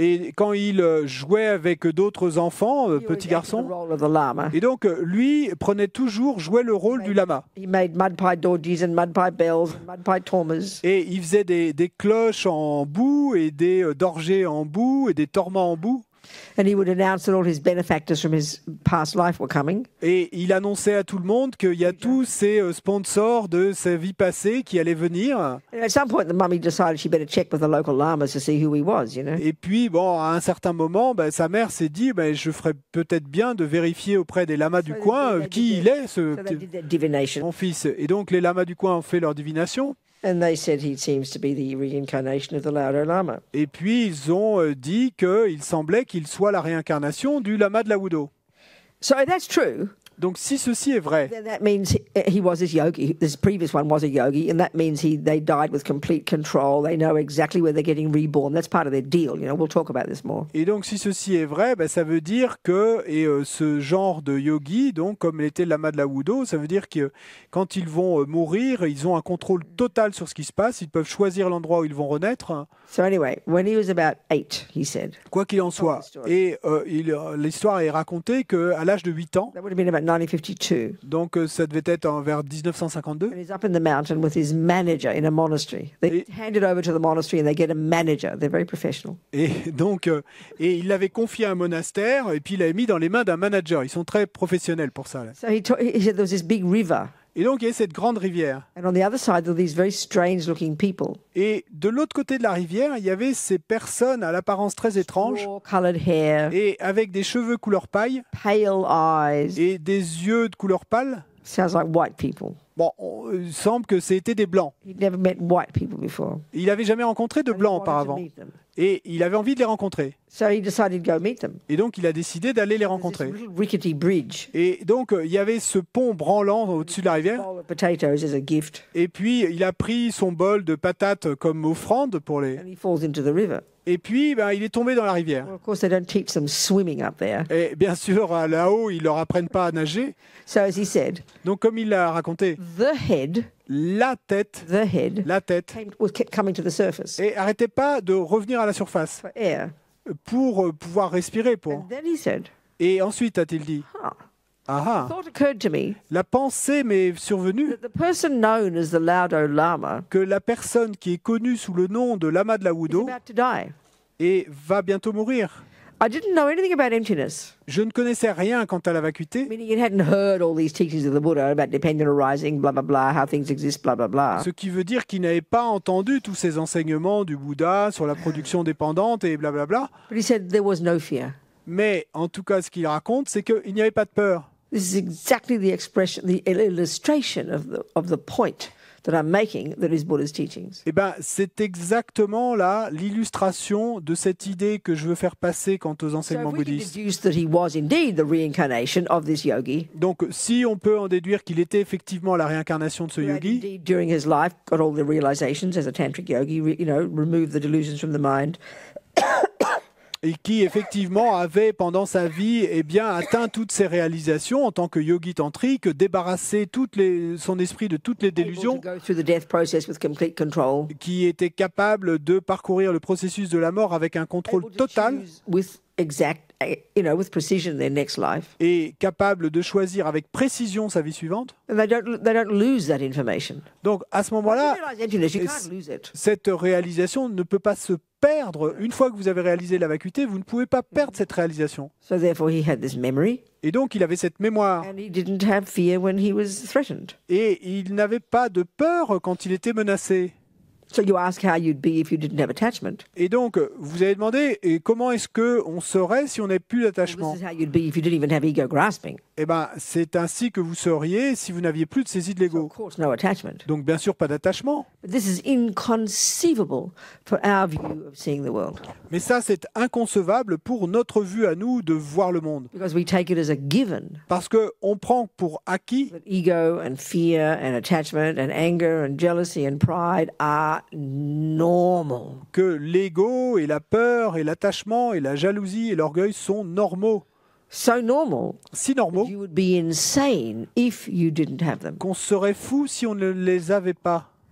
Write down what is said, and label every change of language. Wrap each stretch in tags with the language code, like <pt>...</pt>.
<fr>Et quand il jouait avec d'autres enfants, petits garçons. Et donc lui prenait toujours jouait le rôle du lama.</fr> <en>He made mud pie dodgies and mud pie bells and mud pie tormas.</en> <fr>Et il faisait des cloches en boue et des dorgers en boue et des torments en boue.</fr> <en>And he would announce that all his benefactors from his past life were coming.</en> <fr>Et il annonçait à tout le monde qu'il y a tous ces sponsors de sa vie passée qui allaient venir.</fr> <en>And at some point, the mummy decided she better check with the local lamas to see who he was, you know.</en> <fr>Et puis, bon, à un certain moment, sa mère s'est dit, je ferais peut-être bien de vérifier auprès des lamas du coin qui il est, mon fils. Et donc, les lamas du coin ont fait leur divination.</fr> <en>And they said he seems to be the reincarnation of the Laudo Lama.</en> <fr>Et puis ils ont dit qu'il semblait qu'il soit la réincarnation du lama de Laudo.</fr> <en>So that's true.</en> <fr>Donc si ceci est vrai,</fr> <en>then that means he was this yogi. This previous one was a yogi, and that means they died with complete control. They know exactly where they're getting reborn. That's part of their deal. You know, we'll talk about this more.</en> <fr>et donc si ceci est vrai, ben, ça veut dire que ce genre de yogi, donc comme l'était le lama de la Wudo, ça veut dire que quand ils vont mourir, ils ont un contrôle total sur ce qui se passe. Ils peuvent choisir l'endroit où ils vont renaître.</fr> <en>So anyway, when he was about 8, he said,</en> <fr>Quoi qu'il en soit. Et l'histoire est racontée qu'à l'âge de 8 ans,</fr> <en>that would have been about 1952.</en> <fr>donc ça devait être vers 1952,</fr> <en>And he's up in the mountain with his manager in a monastery. They hand it over to the monastery and they get a manager. They're very professional.</en> <fr>et donc et il l'avait confié à un monastère et puis il l'avait mis dans les mains d'un manager. Ils sont très professionnels pour ça, là.</fr> <en>So he said there was this big river.</en> <fr>Et donc il y a cette grande rivière.</fr> <en>And on the other side, there were these very strange-looking people.</en> <fr>Et de l'autre côté de la rivière, il y avait ces personnes à l'apparence très étrange</fr> <en>Straw-coloured hair,</en> <fr>et avec des cheveux couleur paille</fr> <en>pale eyes.</en> <fr>et des yeux de couleur pâle.</fr> <en>Sounds like white people.</en> <fr>Bon, il semble que c'était des blancs.</fr> <en>He'd never met white people before.</en> <fr>Il n'avait jamais rencontré de</fr> <en>And he</en> <fr>blancs</fr> <en>wanted to</en> <fr>auparavant.</fr> <en>meet them.</en> <fr>Et il avait envie de les rencontrer.</fr> <en>So he decided to go meet them.</en> <fr>Et donc il a décidé d'aller les</fr> <en>There's</en> <fr>rencontrer.</fr> <en>this little rickety bridge.</en> <fr>Et donc il y avait ce pont branlant au-dessus de la rivière.</fr> <en>Bowl of potatoes as a gift.</en> <fr>Et puis il a pris son bol de patates comme offrande pour les.</fr> <en>And he falls into the river.</en> <fr>Et puis ben, il est tombé dans la rivière.</fr> <en>Well, of course, they don't teach them swimming up there.</en> <fr>Et bien sûr là-haut ils leur apprennent pas à nager.</fr> <en>So as he said,</en> <fr>Donc comme il l'a raconté,</fr> <en>the head</en> <fr>la tête</fr> <en>kept coming to the surface</en> <fr>et arrêtait pas de revenir à la surface</fr> <en>for air.</en> <fr>pour pouvoir respirer</fr> <en>And then he said,</en> <fr>Et ensuite a-t-il dit, huh, ah</fr> <en>thought occurred to me</en> <fr>la pensée m'est survenue</fr> <en>that the person known as the Laudo Lama</en> <fr>que la personne qui est connue sous le nom de lama de la</fr> <en>is</en> <fr>Wudo</fr> <en>about to die.</en> <fr>et va bientôt mourir.</fr> <en>I didn't know anything about emptiness,</en> <fr>Je ne connaissais rien quant à la vacuité,</fr> <en>meaning it hadn't heard all these teachings of the Buddha about dependent arising, blah, blah, blah, how things exist, blah, blah, blah.</en> <fr>ce qui veut dire qu'il n'avait pas entendu tous ces enseignements du Bouddha sur la production dépendante et blablabla.</fr> <en>But he said there was no fear.</en> <fr>Mais en tout cas, ce qu'il raconte, c'est qu'il n'y avait pas de peur.</fr> <en>This is exactly the expression, the illustration of the point that I'm making that is Buddha's teachings.</en> <fr>Eh ben, c'est exactement là l'illustration de cette idée que je veux faire passer quant aux</fr> <en>So</en> <fr>enseignements</fr> <en>if we can</en> <fr>bouddhistes.</fr> <en>deduce that he was indeed the reincarnation of this yogi,</en> <fr>Donc, si on peut en déduire qu'il était effectivement la réincarnation de ce</fr> <en>who had</en> <fr>yogi,</fr> <en>indeed during his life got all the realizations as a tantric yogi, removed the delusions from the mind,</en> <fr>et qui effectivement avait pendant sa vie atteint toutes ses réalisations en tant que yogi tantrique, débarrassé son esprit de toutes les</fr> <en>able to</en> <fr>délusions,</fr> <en>go through the death process with complete control,</en> <fr>qui était capable de parcourir le processus de la mort avec un contrôle</fr> <en>able to</en> <fr>total</fr> <en>choose with with precision their next life,</en> <fr>et capable de choisir avec précision sa vie suivante.</fr> <en>and they don't lose that information.</en> <fr>Donc à ce</fr> <en>Once</en> <fr>moment-là,</fr> <en>you realize emptiness, you</en> <fr>et</fr> <en>can't lose it.</en> <fr>cette réalisation ne peut pas se perdre. Une fois que vous avez réalisé la vacuité, vous ne pouvez pas perdre cette réalisation.</fr> <en>So therefore, he had this memory,</en> <fr>Et donc il avait cette mémoire</fr> <en>and he didn't have fear when he was threatened.</en> <fr>et il n'avait pas de peur quand il était menacé.</fr> <en>So you ask how you'd be if you didn't have attachment.</en> <fr>Et donc, vous avez demandé, et comment est-ce qu'on serait si on n'avait plus</fr> <en>Well,</en> <fr>d'attachement?</fr> <en>this is how you'd be if you didn't even have ego grasping.</en> <fr>Eh bien, c'est ainsi que vous seriez si vous n'aviez plus de saisie de</fr> <en>So</en> <fr>l'ego.</fr> <en>of course, no attachment.</en> <fr>Donc, bien sûr, pas d'attachement.</fr> <en>But this is inconceivable for our view of seeing the world,</en> <fr>Mais ça, c'est inconcevable pour notre vue à nous de voir le monde.</fr> <en>because we take it as a given</en> <fr>Parce qu'on prend pour acquis</fr> <en>that ego and fear and attachment and anger and jealousy and pride are normal.</en> <fr>que l'ego et la peur et l'attachement et la jalousie et l'orgueil sont normaux.</fr> <en>So normal</en> <fr>Si</fr> <en>that</en> <fr>normaux</fr> <en>you would be insane if you didn't have them.</en> <fr>qu'on serait fou si on ne les avait pas.</fr>